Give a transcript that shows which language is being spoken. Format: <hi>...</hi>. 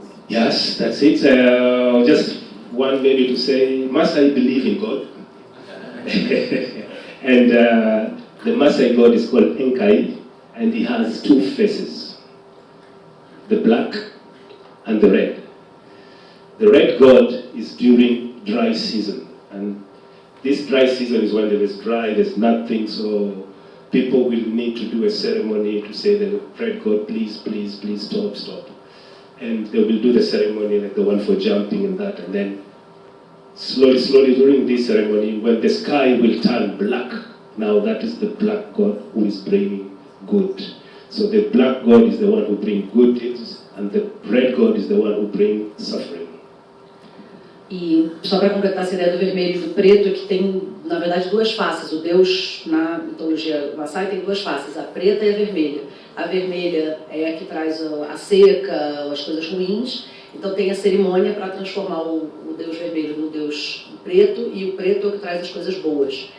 <en>Yes, that's it. Just one maybe to say, Maasai believe in God. And the Maasai God is called Enkai, and he has two faces, the black and the red. The red God is during dry season, and this dry season is when there is dry, there's nothing, so people will need to do a ceremony to say the red God, please, please, please, stop, stop. And they will do the ceremony like the one for jumping and that, and then slowly, slowly during this ceremony, when the sky will turn black, now that is the black God who is bringing good. So the black God is the one who brings good things, and the red God is the one who brings suffering.</en> <pt>E só para completar essa ideia do vermelho e do preto, é que tem, na verdade, duas faces. O Deus, na mitologia Maasai, tem duas faces, a preta e a vermelha. A vermelha é a que traz a seca, as coisas ruins. Então tem a cerimônia para transformar o Deus vermelho no Deus preto, e o preto é o que traz as coisas boas.</pt>